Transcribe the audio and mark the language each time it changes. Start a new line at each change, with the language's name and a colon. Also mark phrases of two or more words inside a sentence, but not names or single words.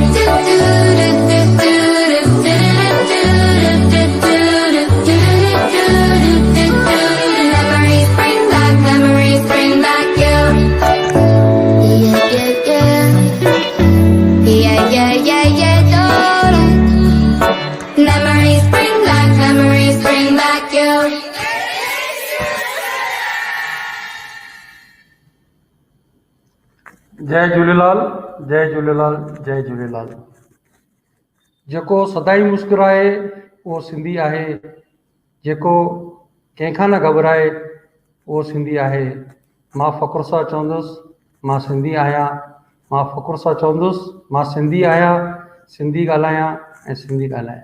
English: Memories bring back you. Yeah, yeah, yeah. Yeah, yeah, yeah, yeah, darling. Memories bring back you.
Sindhi: जय झूलेलाल, जय झूलेलाल, जय झूलेलाल। जेको सदाई मुस्कुराए उहो सिंधी आहे, जेको कंहिंखां न घबराए उहो सिंधी आहे। मां फ़ख़्र सां चवंदुसि मां सिंधी आहियां, मां फ़ख़ुर सां चवंदुसि मां सिंधी आहियां, सिंधी ॻाल्हायां ऐं सिंधी ॻाल्हायां।